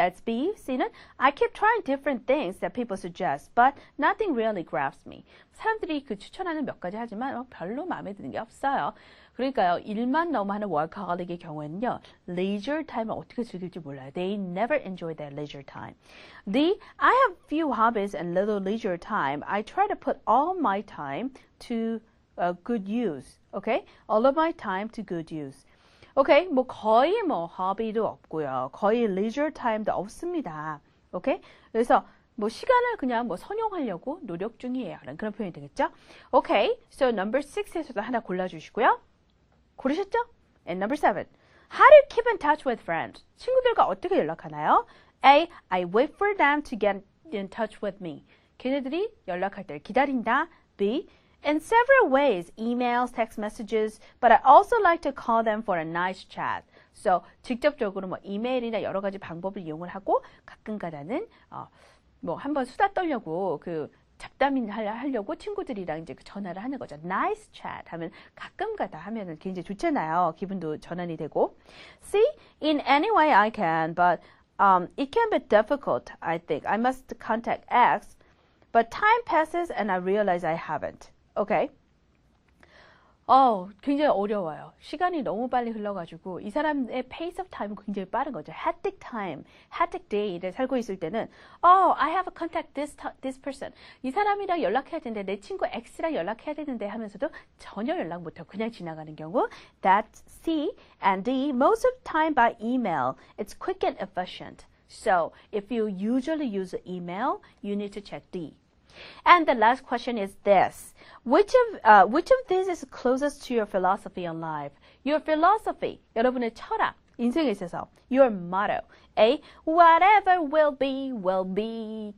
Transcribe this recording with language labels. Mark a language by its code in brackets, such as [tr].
[en] That's B. C는 I keep trying different things that people suggest, but nothing really grabs me. [ko] 사람들이 그 추천하는 몇 가지 하지만 별로 마음에 드는 게 없어요. 그러니까요, 일만 너무 하는 워커홀릭의 경우에는요, leisure time을 어떻게 즐길지 몰라요. [en] They never enjoy their leisure time. D. I have few hobbies and little leisure time. I try to put all my time to good use. Okay? All of my time to good use. [ko] 오케이, 뭐 거의 뭐 허비도 없고요. 거의 leisure time도 없습니다. 오케이? 그래서 뭐 시간을 그냥 뭐 선용하려고 노력 중이에요. 라는 그런 표현이 되겠죠? 오케이, so number 6에서도 하나 골라주시고요. 고르셨죠? [en] And number 7. How do you keep in touch with friends? [ko] 친구들과 어떻게 연락하나요? [en] A. I wait for them to get in touch with me. [ko] 걔네들이 연락할 때를 기다린다. [en] B. In several ways, emails, text messages, but I also like to call them for a nice chat. [ko] So, 직접적으로 뭐 이메일이나 여러 가지 방법을 이용을 하고 가끔가다는 뭐 한번 수다 떨려고 그 잡담이 하려고 친구들이랑 이제 전화를 하는 거죠. Nice chat 하면 가끔가다 하면은 굉장히 좋잖아요. 기분도 전환이 되고. C. [en] In any way I can, but it can be difficult, I think. I must contact X, but time passes and I realize I haven't. Okay. [ko] 굉장히 어려워요. 시간이 너무 빨리 흘러가지고 이 사람의 [en] pace of time [ko] 은 굉장히 빠른 거죠. [en] hectic time, hectic day를 [ko] 살고 있을 때는 [en] I have to contact this person. [ko] 이 사람이랑 연락해야 되는데 내 친구 X랑 연락해야 되는데 하면서도 전혀 연락 못하고 그냥 지나가는 경우. [en] That's C. And D. Most of the time by email. It's quick and efficient. So if you usually use email, you need to check D. And the last question is this. Which of these is closest to your philosophy on life? Your philosophy, [ko] 여러분의 철학, 인생에 있어서. [en] Your motto. A. Whatever will be, will be.